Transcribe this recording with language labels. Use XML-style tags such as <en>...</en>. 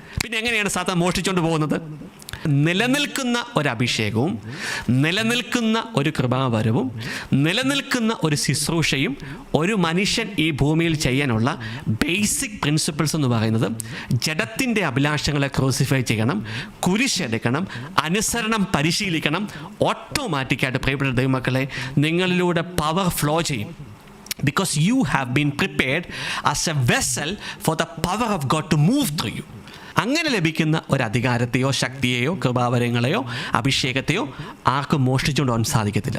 <ml>പിന്നെ എങ്ങനെയാണ് സാത്താൻ മോഷ്ടിച്ചുകൊണ്ട് പോകുന്നത്? നിലനിൽക്കുന്ന ഒരു അഭിഷേകവും നിലനിൽക്കുന്ന ഒരു കൃപാവരവും നിലനിൽക്കുന്ന ഒരു ശുശ്രൂഷയും ഒരു മനുഷ്യൻ ഈ ഭൂമിയിൽ ചെയ്യാനുള്ള ബേസിക് പ്രിൻസിപ്പിൾസ് എന്ന് പറയുന്നത് ജഡത്തിൻ്റെ അഭിലാഷങ്ങളെ ക്രൂസിഫൈ ചെയ്യണം, കുരിശെടുക്കണം, അനുസരണം പരിശീലിക്കണം. ഓട്ടോമാറ്റിക്കായിട്ട് പ്രിയപ്പെട്ട ദൈവമക്കളെ നിങ്ങളിലൂടെ പവർ ഫ്ലോ ചെയ്യും.</ml> <en>Because you have been prepared as a vessel for the power of God to move through you.</en> <ml>അങ്ങനെ ലഭിക്കുന്ന ഒരു അധികാരത്തെയോ ശക്തിയെയോ കൃപാവരങ്ങളെയോ അഭിഷേകത്തെയോ ആർക്കും മോഷ്ടിച്ചുകൊണ്ട് പോകാൻ സാധിക്കത്തില്ല.</ml>